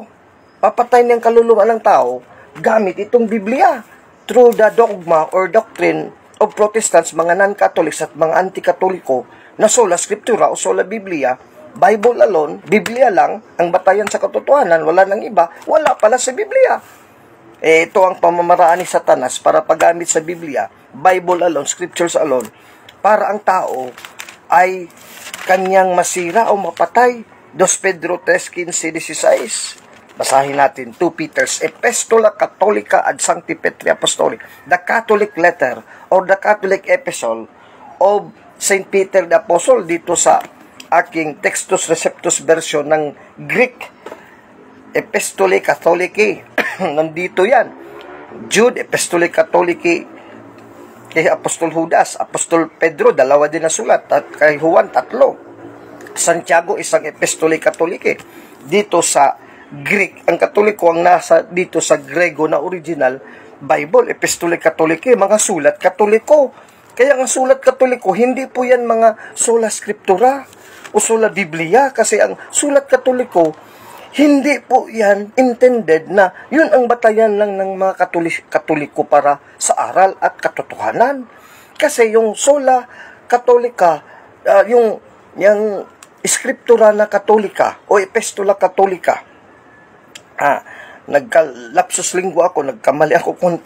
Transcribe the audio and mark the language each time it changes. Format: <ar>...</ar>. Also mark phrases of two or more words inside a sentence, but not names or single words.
<tl>Papatay niyang kaluluwa ng tao gamit itong Biblia</tl> <en>through the dogma or doctrine of Protestants,</en> <tl>mga non-Catholics at mga anti-Katoliko na</tl> <la>sola scriptura</la> <tl>o</tl> <la>sola Biblia,</la> <en>Bible alone,</en> <tl>Biblia lang ang batayan sa katotohanan, wala nang iba, wala pala sa Biblia. Ito ang pamamaraan ni Satanas para paggamit sa Biblia,</tl> <en>Bible alone, Scriptures alone,</en> <tl>para ang tao ay kanyang masira o mapatay. 2 Pedro 3:15-16. Basahin natin 2 Peter's</tl> <la>Epistola Catholica ad Sancti Petri Apostoli,</la> <en>the Catholic letter or the Catholic epistle of St. Peter the Apostle,</en> <tl>dito sa aking Textus Receptus version ng Greek,</tl> <la>Epistolae Catholicae.</la> <tl>Nandito yan. Jude,</tl> <la>Epistolae Catholicae</la> <tl>kay Apostol Judas, Apostol Pedro, dalawa din na sulat, at kay Juan, 3. Santiago, isang</tl> <la>Epistolae Catholicae.</la> <tl>Dito sa Greek, ang Katoliko ang nasa dito sa Grego na</tl> <en>original Bible,</en> <la>Epistolae Catholicae,</la> <tl>mga sulat Katoliko. Kaya ang sulat Katoliko, hindi po yan mga</tl> <la>sola scriptura</la> <tl>o</tl> <la>sola Biblia,</la> <tl>kasi ang sulat Katoliko, hindi po yan intended na yun ang batayan lang ng mga Katoliko para sa aral at katotohanan. Kasi yung</tl> <la>sola Katolika,</la> <tl>yung Scriptura na Katolika o</tl> <la>Epistola Katolika,</la> <tl>nagkalapsus linggo ako, nagkamali ako konti.</tl>